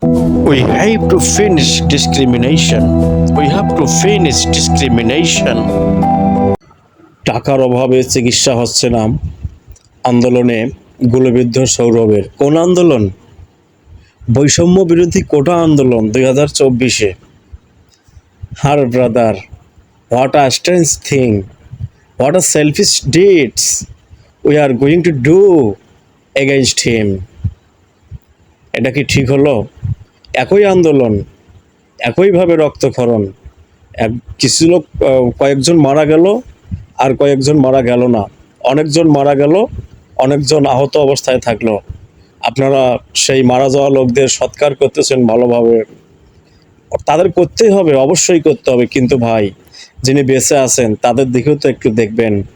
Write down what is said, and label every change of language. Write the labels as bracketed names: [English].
[English] We have to finish discrimination. We have to finish discrimination. [Bangla] টাকার অভাবে চিকিৎসা হচ্ছে না, আন্দোলনে গুলিবিদ্ধ সৌরভের। কোন আন্দোলন? বৈষম্য বিরোধী কোটা আন্দোলন 2024-এ। [English] Her brother, what a strange thing, what a selfish deeds we are going to do against him. [Bangla] এটা কি ঠিক হলো? একই আন্দোলন, একইভাবে রক্তক্ষরণ, কিছু লোক, কয়েকজন মারা গেল আর কয়েকজন মারা গেল না, অনেকজন মারা গেল, অনেকজন আহত অবস্থায় থাকলো। আপনারা সেই মারা যাওয়া লোকদের সৎকার করতেছেন ভালোভাবে, তাদের করতেই হবে, অবশ্যই করতে হবে, কিন্তু ভাই যিনি বেঁচে আছেন তাদের দিকেও তো একটু দেখবেন।